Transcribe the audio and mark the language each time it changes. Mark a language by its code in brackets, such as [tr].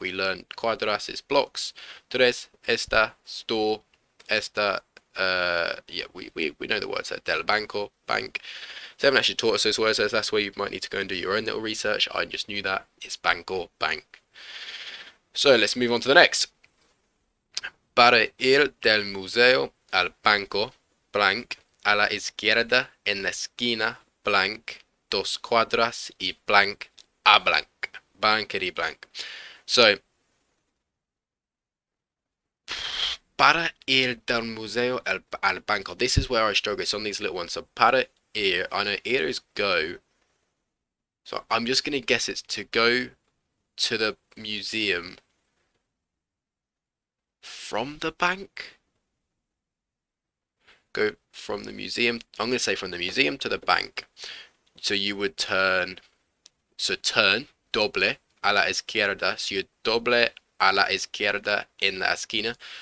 [en] We learned cuadras is blocks. 3 está store. Esta, we know the words there. Del banco, bank. They haven't actually taught us those words, so that's where you might need to go and do your own little research. I just knew that. It's banco, bank. So let's move on to the next. [es] Para ir del museo al banco, blank, a la izquierda en la esquina, blank, 2 cuadras y blank, a blank. [en] Blankety blank. So, [es] para ir del museo al banco. [en] This is where I struggle. It's on these little ones. So para ir, I know ir is go. So I'm just going to guess it's to go to the museum from the bank. Go from the museum. I'm going to say from the museum to the bank. So you would turn. So turn, [es] doble a la izquierda. [en] So you [es] doble a la izquierda en la esquina.